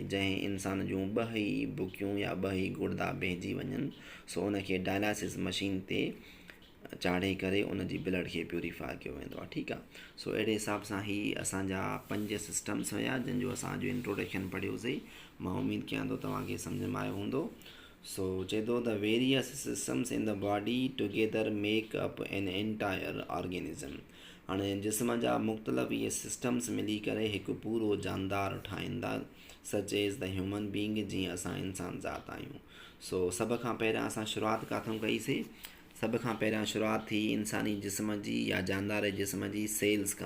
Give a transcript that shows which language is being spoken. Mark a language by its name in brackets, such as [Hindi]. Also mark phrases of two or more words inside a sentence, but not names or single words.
[Sindhi] जंहिं इंसान जूं ॿई बुकियूं या ॿई गुर्दा बहिजी वञनि, सो उनखे [English] dialysis machine [Sindhi] ते चाढ़े करे उन जी ब्लड खे प्यूरीफाई कयो वेंदो आहे। ठीकु आहे। सो अहिड़े हिसाब सां ही असांजा 5 सिस्टम्स हुया जंहिंजो असांजो इंट्रोडक्शन पढ़ियोसीं। मां उमेदु कयां थो तव्हांखे सम्झ में आयो हूंदो। सो चए थो [English] the various systems in the body together make up an entire organism. [Sindhi] हाणे जिस्म जा मुख़्तलिफ़ इहे सिस्टम्स मिली करे हिकु पूरो जानदार ठाहींदा, [English] such as the human being, [Sindhi] जीअं असां इंसान ज़ात आहियूं। सो सभ खां पहिरियां असां शुरूआति किथां कईसीं? सभ खां पहिरियां शुरूआति थी इंसानी जिस्म जी या जानदार जिस्म जी सेल्स खां।